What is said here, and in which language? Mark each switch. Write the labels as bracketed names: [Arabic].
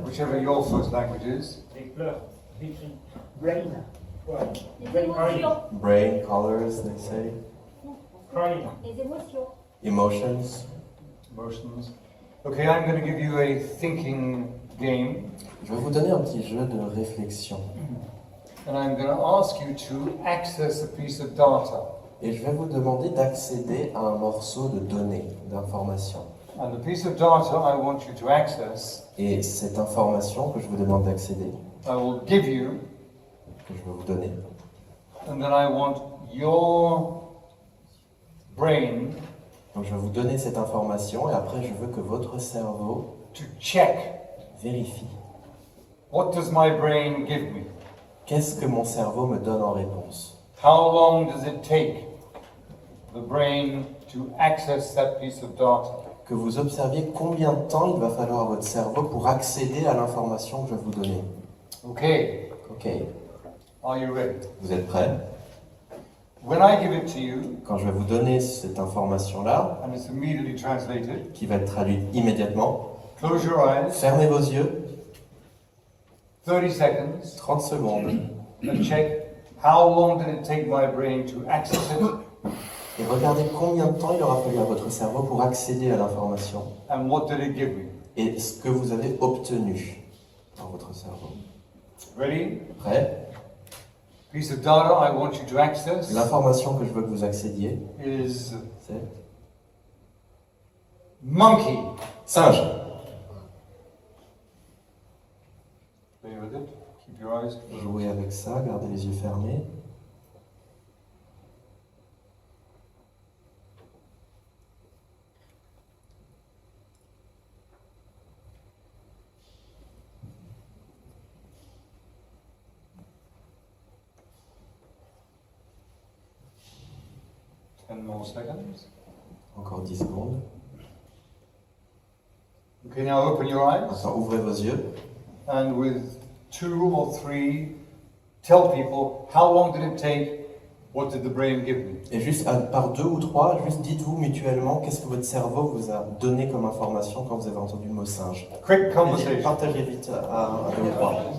[English] Whichever your first language is. [French] Les pleurs, [English] brain, Brain, colors, they say. crying. [French] Les émotions. [English] Emotions. Emotions. Okay, I'm going to give you a thinking game, [French] Je vais vous donner un petit jeu de réflexion. [English] and I'm going to ask you to access a piece of data. [French] Et je vais vous demander d'accéder à un morceau de données, d'informations. [English] And the piece of data I want you to access, [French] Et cette information que je vous demande d'accéder, [English] I will give you, [French] que je vais vous donner, [English] and then I want your brain [French] donc je vais vous donner cette information et après je veux que votre cerveau [English] to check, [French] vérifie. [English] what does my brain give me? [French] Qu'est-ce que mon cerveau me donne en réponse? [English] How long does it take the brain to access that piece of data? [French] Que vous observiez combien de temps il va falloir à votre cerveau pour accéder à l'information que je vais vous donner. [English] Okay, [French] Ok, [English] are you ready? [French] vous êtes prêts? [English] When I give it to you, [French] Quand je vais vous donner cette information-là, [English] and it's immediately translated, [French] qui va être traduite immédiatement, [English] close your eyes, [French] fermez vos yeux, [English] 30 seconds, [French] 30 secondes, [English] and check how long did it take my brain to access it, [French] et regardez combien de temps il aura fallu à votre cerveau pour accéder à l'information [English] and what did it give me? [French] et ce que vous avez obtenu dans votre cerveau. [English] Ready? [French] Prêt? [English] Piece of data I want you to access [French] L'information que je veux que vous accédiez, [English] is [French] c'est [English] monkey. [French] singe. [English] Play with it. Keep your eyes closed. [French] Jouez avec ça, gardez les yeux fermés. [English] 10 more seconds. [French] Encore 10 secondes. [English] Okay, now open your eyes. [French] Maintenant, ouvrez vos yeux. [English] And with 2 or 3, tell people how long did it take, what did the brain give me? [French] Et juste par 2 ou 3, juste dites-vous mutuellement qu'est-ce que votre cerveau vous a donné comme information quand vous avez entendu le mot singe. [English] Quick conversation. [French] Partagez vite à 2 ou 3.